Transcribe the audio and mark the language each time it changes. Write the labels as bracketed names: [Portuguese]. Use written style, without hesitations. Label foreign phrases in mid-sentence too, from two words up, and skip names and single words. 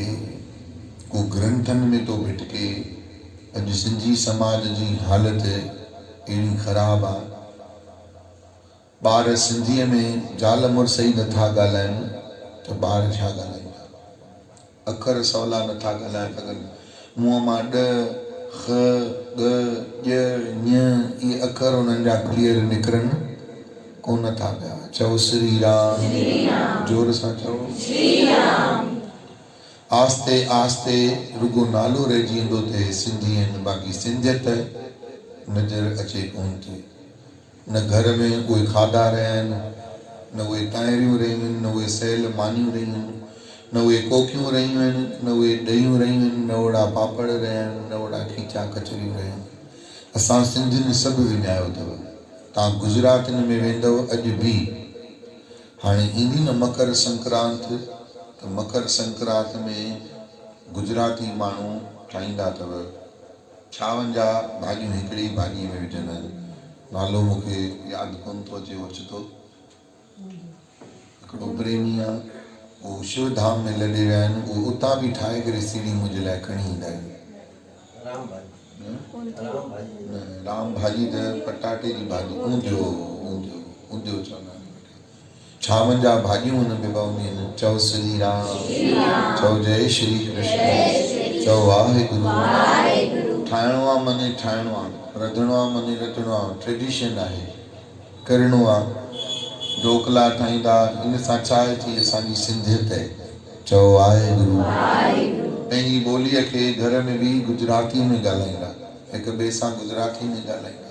[Sindhi] को ग्रंथनि में थो भिटके अॼु सिंधी समाज जी हालति अहिड़ी ख़राबु आहे ॿार सिंधीअ में ज़ाल मुड़ुस ई नथा ॻाल्हाइनि त ॿार छा ॻाल्हाईंदा अखर सवला नथा ॻाल्हाए सघनि मुंहं मां ॾ ख ॻ ॼ ञ इहे अखर उन्हनि जा क्लियर निकिरनि कोन था पिया चओ श्री राम जोर सां चओ आस्ते आस्ते रुगो नालो रहिजी वेंदो त सिंधी आहिनि बाक़ी सिंधियत नज़र अचे कोन थी न घर में उहे खाधा रहिया आहिनि न उहे ताहिरियूं रहियूं आहिनि न उहे सेल मानियूं रहियूं आहिनि न उहे कोकियूं रहियूं आहिनि न उहे ॾहियूं रहियूं आहिनि न ओड़ा पापड़ रहिया आहिनि न ओड़ा खीचा कचरियूं रहियूं आहिनि असां सिंधियुनि सभु विञायो अथव तव्हां गुजरातियुनि में वेंदव अॼु बि हाणे ईंदी न मकर संक्रांत त मकर संक्रांत में गुजराती माण्हू ठाहींदा अथव चांवरनि जा भाॼियूं हिकिड़ी भाॼीअ में विझंदा आहिनि नालो मूंखे यादि कोन थो अचे ओचितो हिकिड़ो प्रेमी आहे उहो शिवधाम में लॾे विया आहिनि उहो उतां बि ठाहे करे सीढ़ी मुंहिंजे लाइ खणी ईंदा आहिनि राम भाॼी त पटाटे जी भाॼी ऊंधियो ऊंधियो ऊंधियो चवंदा आहिनि। छावनि जा भाॼियूं हुन में पवंदियूं आहिनि। चओ श्री राम, चओ जय श्री कृष्ण, चओ वाहेगुरु। ठाहिणो आहे मने ठाहिणो आहे, रधिणो आहे मने रधिणो आहे, ट्रेडिशन आहे, करिणो आहे। ढोकला ठाहींदा, इन सां छा आहे थी असांजी सिंधियत आहे। चओ वाहेगुरु। पंहिंजी ॿोलीअ खे घर में बि गुजराती में ॻाल्हाईंदा, हिक ॿिए सां गुजराती में ॻाल्हाईंदा।